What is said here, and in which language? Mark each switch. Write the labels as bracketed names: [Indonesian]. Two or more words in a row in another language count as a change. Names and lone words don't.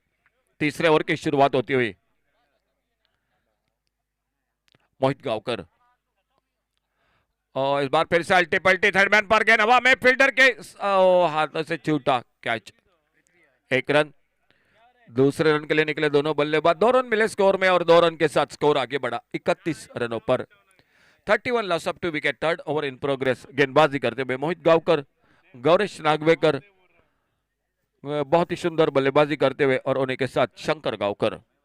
[Hindi] तीसरे ओवर की शुरुआत होती हुई मोहित गांवकर और इस बार फिर से अल्टी पल्टी [English] third man [Hindi] पर गेंद हवा में, फील्डर के हाथों से छूटा कैच। 1 रन। दूसरे रन के लिए निकले दोनों बल्लेबाज, 2 रन मिले स्कोर में और 2 रन के साथ स्कोर आगे बढ़ा 31 रनों पर। [English] 31 loss of 2 wicket. third over in progress. [Hindi] गेंदबाजी करते हुए मोहित गांवकर, गौरेश नागवेकर बहुत ही सुंदर बल्लेबाजी करते हुए और उन्हीं के साथ शंकर गांवकर।